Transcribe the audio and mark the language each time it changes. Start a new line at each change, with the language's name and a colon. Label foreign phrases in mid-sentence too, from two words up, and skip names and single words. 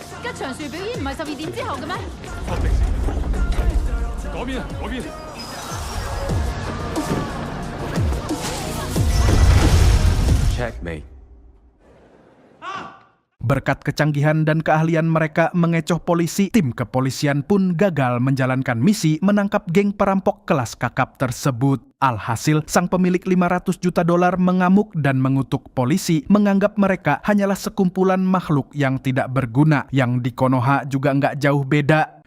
Cantonese: 一場樹表演唔係12點之後嘅咩？確定先。嗰邊啊，嗰邊。Checkmate.
Indonesian: Berkat kecanggihan dan keahlian mereka mengecoh polisi, tim kepolisian pun gagal menjalankan misi menangkap geng perampok kelas kakap tersebut. Alhasil, sang pemilik $500 juta mengamuk dan mengutuk polisi, menganggap mereka hanyalah sekumpulan makhluk yang tidak berguna, yang di Konoha juga nggak jauh beda.